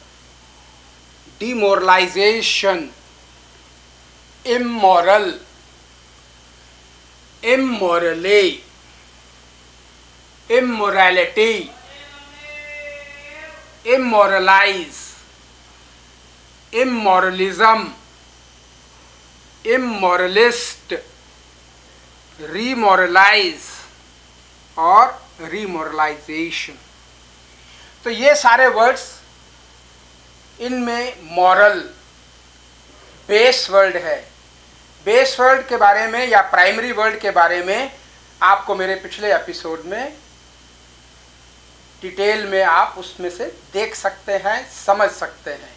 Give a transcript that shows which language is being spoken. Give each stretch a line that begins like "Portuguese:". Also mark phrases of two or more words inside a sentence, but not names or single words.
English: demoralization, immoral, immorally, immorality, immoralize, immoralism, immoralist, remoralize
Hindi: और
English: रिमोरलाइजेशन।
Hindi: तो ये सारे वर्ड्स, इनमें
English: moral base word
Hindi: है।
English: base word
Hindi: के बारे में या
English: primary word
Hindi: के बारे में आपको मेरे पिछले एपिसोड में डिटेल में आप उसमें से देख सकते हैं, समझ सकते हैं।